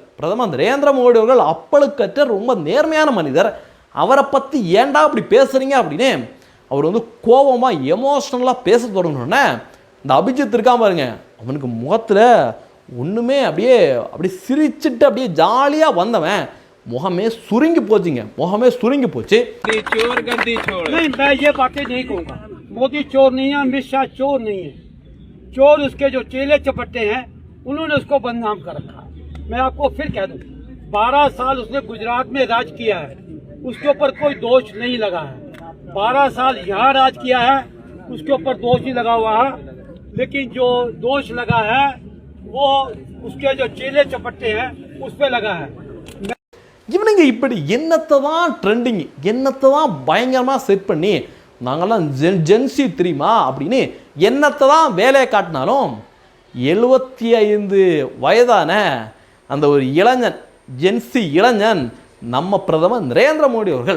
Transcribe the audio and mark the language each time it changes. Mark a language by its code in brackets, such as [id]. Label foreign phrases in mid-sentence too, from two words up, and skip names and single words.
[ta] பிரதமர் நரேந்திர மோடி அவர்கள் அப்பழுக்கற்ற ரொம்ப நேர்மையான மனிதர். அவரை பற்றி ஏன்டா அப்படி பேசுகிறீங்க அப்படின்னு அவர் வந்து கோபமாக எமோஷ்னலாக பேச தொடங்கினோடனே இந்த அபிஜித் இருக்கான் பாருங்க, அவனுக்கு முகத்தில் ஒன்றுமே அப்படியே சிரிச்சுட்டு அப்படியே ஜாலியாக வந்தவன் [hi] मुहमे सुरिंग पोचेंगे, मुहमे सुरिंग पोचे। चोर गद्दी छोड़। नहीं, मैं ये बातें नहीं कहूँगा। मोदी चोर नहीं है, अमित शाह चोर नहीं है। चोर उसके जो चेले चपट्टे हैं, उन्होंने उसको बदनाम कर रखा है। मैं आपको फिर कह दूँ, 12 साल उसने गुजरात में राज किया है, उसके ऊपर कोई दोष नहीं लगा है। 12 साल यहाँ राज किया है, उसके ऊपर दोष ही लगा हुआ है। लेकिन जो दोष लगा है वो उसके जो चेले चपट्टे हैं उस पर लगा है। [ta] இவனுங்க இப்படி என்னத்தை தான் ட்ரெண்டிங், என்னத்தை தான் பயங்கரமாக செட் பண்ணி நாங்கள்லாம் ஜென்சி தெரியுமா அப்படின்னு என்னத்தை தான் வேலையை காட்டினாலும் 75 வயதான அந்த ஒரு இளைஞன் ஜென்சி இளைஞன் நம்ம பிரதமர் நரேந்திர மோடி அவர்கள்.